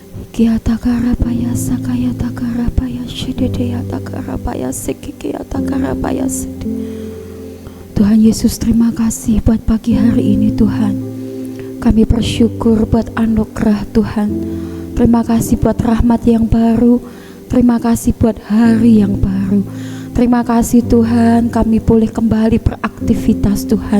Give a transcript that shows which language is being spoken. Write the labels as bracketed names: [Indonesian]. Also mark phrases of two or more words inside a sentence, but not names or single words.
[Indonesian] Kia takarapaya sakaya takarapaya shidedeya takarapaya sekikia takarapaya sede. Tuhan Yesus, terima kasih buat pagi hari ini Tuhan. Kami bersyukur buat anugerah Tuhan. Terima kasih buat rahmat yang baru. Terima kasih buat hari yang baru. Terima kasih Tuhan, kami boleh kembali beraktivitas Tuhan.